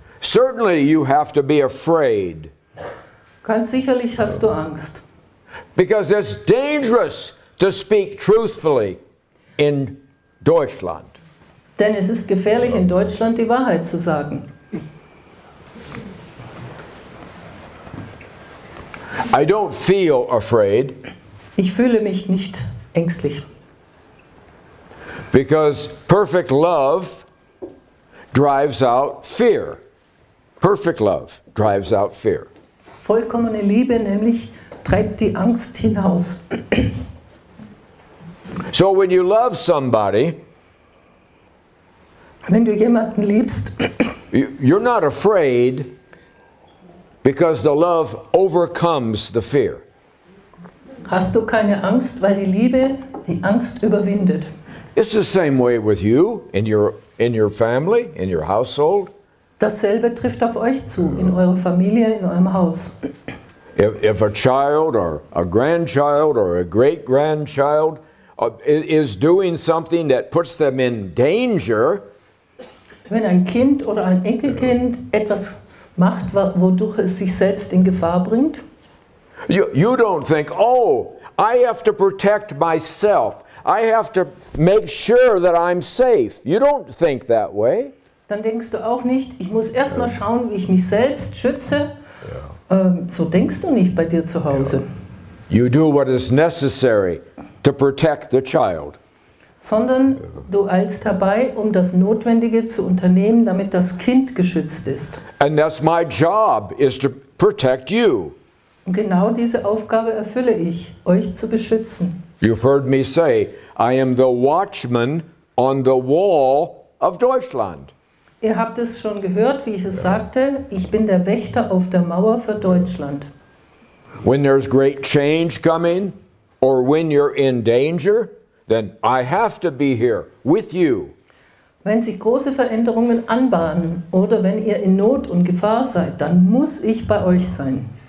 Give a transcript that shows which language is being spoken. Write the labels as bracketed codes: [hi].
[en] Certainly you have to be afraid. [de] Ganz sicherlich hast du Angst. [en] Because it's dangerous to speak truthfully in Deutschland. [de] Denn es ist gefährlich, in Deutschland die Wahrheit zu sagen. [en] I don't feel afraid. [de] Ich fühle mich nicht ängstlich. [en] Because perfect love drives out fear. Perfect love drives out fear. [de] Vollkommene Liebe nämlich treibt die Angst hinaus. [en] So when you love somebody, [de] wenn du jemanden liebst, [en] you're not afraid because the love overcomes the fear. [de] Hast du keine Angst, weil die Liebe die Angst überwindet. [en] It's the same way with you in your family, in your household. [de] Dasselbe trifft auf euch zu, in eurer Familie, in eurem Haus. [en] If a child or a grandchild or a great-grandchild is doing something that puts them in danger, [de] wenn ein Kind oder ein Enkelkind etwas macht, wodurch es sich selbst in Gefahr bringt, [en] you don't think, oh, I have to protect myself. I have to make sure that I'm safe. You don't think that way. [de] Dann denkst du auch nicht, ich muss erst mal schauen, wie ich mich selbst schütze. So denkst du nicht bei dir zu Hause. [en] You do what is necessary to protect the child. [de] Sondern du eilst herbei, um das Notwendige zu unternehmen, damit das Kind geschützt ist. [en] And that's my job, is to protect you. [de] Und genau diese Aufgabe erfülle ich, euch zu beschützen. [en] You've heard me say, I am the watchman on the wall of Deutschland. [de] Ihr habt es schon gehört, wie ich es sagte, ich bin der Wächter auf der Mauer für Deutschland. [en] When there's great change coming, or when you're in danger, then I have to be here with you. [de] Wenn sich große Veränderungen anbahnen oder wenn ihr in Not und Gefahr seid, dann muss ich bei euch sein.